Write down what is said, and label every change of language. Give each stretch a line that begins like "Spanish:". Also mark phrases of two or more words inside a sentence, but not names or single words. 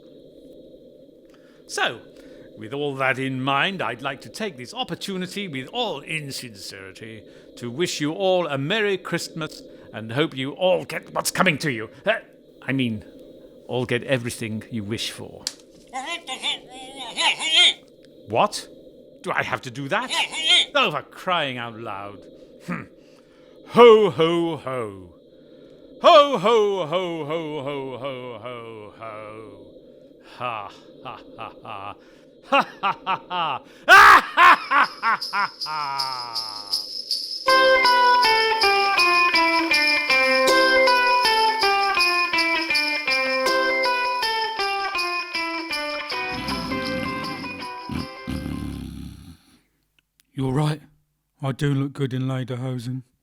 English: So, with all that in mind, I'd like to take this opportunity, with all insincerity, to wish you all a Merry Christmas and hope you all get what's coming to you. All get everything you wish for. What? Do I have to do that? Oh, for crying out loud. Ho, ho, ho. Ho, ho, ho, ho, ho, ho, ho, ho. Ha, ha, ha, ha. Ha, ha, ha, ha. Ha, ha, ha, ha, ha. You're right. I do look good in lederhosen.